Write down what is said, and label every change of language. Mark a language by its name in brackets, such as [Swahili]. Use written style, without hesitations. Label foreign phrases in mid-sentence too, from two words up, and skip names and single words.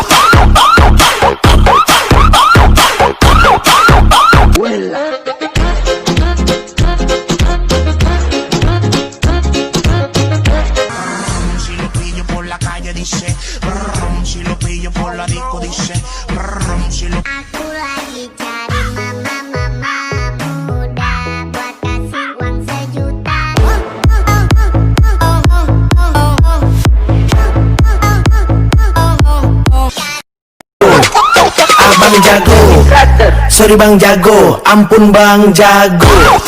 [Spanish] Si lo pillo por la calle dice, si lo pillo por la disco dice, si lo... [Indonesian] Aku lagi cari mama muda buat kasih uang sejuta. Abang Jago, sorry Bang Jago, ampun Bang Jago.